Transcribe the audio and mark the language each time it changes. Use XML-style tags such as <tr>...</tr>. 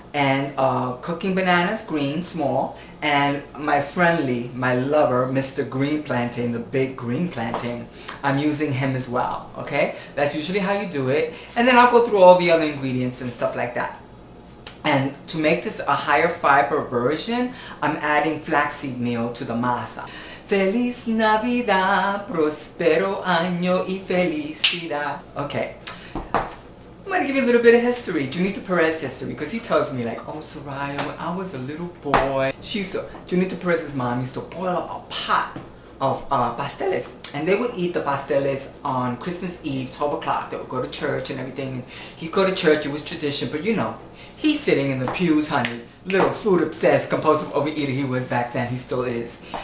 <en>And cooking bananas, green, small, and my lover, Mr. Green Plantain, the big green plantain, I'm using him as well, okay? That's usually how you do it. And then I'll go through all the other ingredients and stuff like that. And to make this a higher fiber version, I'm adding flaxseed meal to the masa.</en> <es>Feliz Navidad, prospero año y felicidad.</es> <en>Okay. I'm going to give you a little bit of history, Junito Perez history, because he tells me like, oh Soraya, when I was a little boy, Junito Perez's mom used to boil up a pot of pasteles, and they would eat the pasteles on Christmas Eve, 12 o'clock. They would go to church and everything. He'd go to church, it was tradition, but you know, he's sitting in the pews, honey, little food obsessed, compulsive overeater he was back then, he still is.</en>